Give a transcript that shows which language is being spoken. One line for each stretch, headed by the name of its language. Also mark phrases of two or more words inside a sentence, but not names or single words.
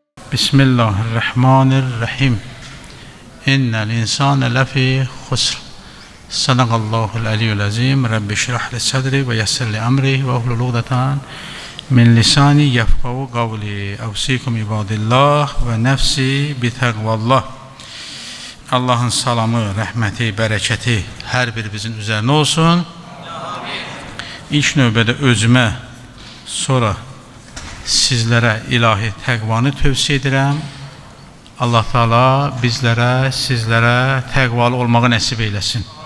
Arabic: بسم الله الرحمن الرحيم. إن الإنسان لفي خسر. صدق الله العلي العظيم. رب اشرح لي صدري ويسر لي أمري واحلل عقدة من لساني يفقهوا قولي. أوصيكم عباد الله ونفسي بتقوى الله.
Azerbaijani: Allah'ın salamı, rəhməti, bərəkəti hər birimizin üzərinə olsun. İlk növbədə özümə, sonra sizlərə ilahi təqvanı tövsiyə edirəm. Allah Teala bizlərə, sizlərə təqvalı olmağı nəsib eyləsin.